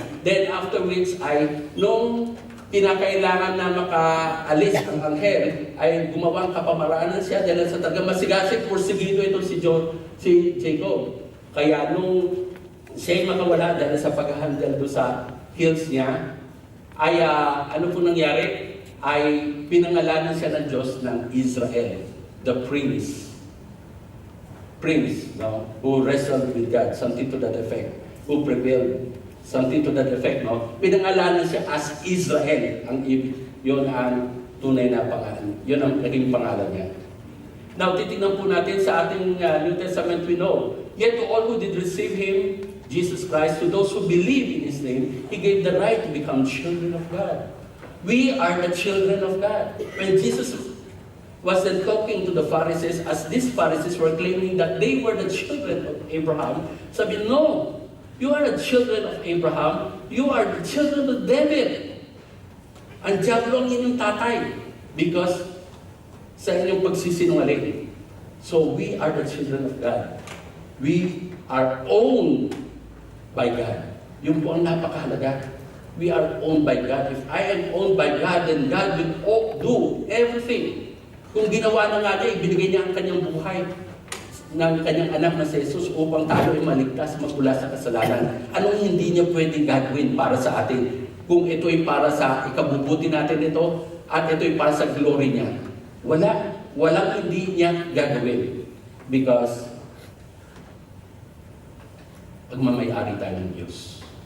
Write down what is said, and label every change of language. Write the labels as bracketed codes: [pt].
[en] Then after which [tl] ay, nung kinakailangan na makaalis ang anghel, ay gumawang kapamaraanan siya dahil sa taga masigasig, porsigido ito si Jacob. Kaya nung siya'y makawala dahil sa pag-handle doon sa hills niya, ay ano po nangyari? Ay pinangalanan siya ng Diyos ng Israel, [en] the prince, [tl] no? [en] Who wrestled with God, something to that effect, who prevailed, something to that effect, no? [tl] Pinangalanan siya as Israel, yun ang tunay na pangalan, yun ang naging pangalan niya. [en] Now, [tl] titingnan po natin sa ating [en] New Testament, we know, yet to all who did receive Him, Jesus Christ, to those who believe in His name, He gave the right to become children of God. We are the children of God. When Jesus was then talking to the Pharisees, as these Pharisees were claiming that they were the children of Abraham, [tl] sabi, [en] no, you are the children of Abraham, you are the children of David. [tl] Ang diablo ang inyong tatay because sa inyong pagsisinungaling. [en] So we are the children of God. We are owned by God. [tl] Yun po ang napakahalaga. [en] We are owned by God. If I am owned by God, then God will do everything. [tl] Kung ginawa na nga niya, ibinigay niya ang kanyang buhay ng kanyang anak na si Jesus upang tayo ay maligtas magmula sa kasalanan. Anong hindi niya pwedeng gagawin para sa atin? Kung ito ay para sa ikabubuti natin ito, at ito ay para sa glory niya. Walang hindi niya gagawin. [en] Because [tl] pagmamayari tayo ng Diyos.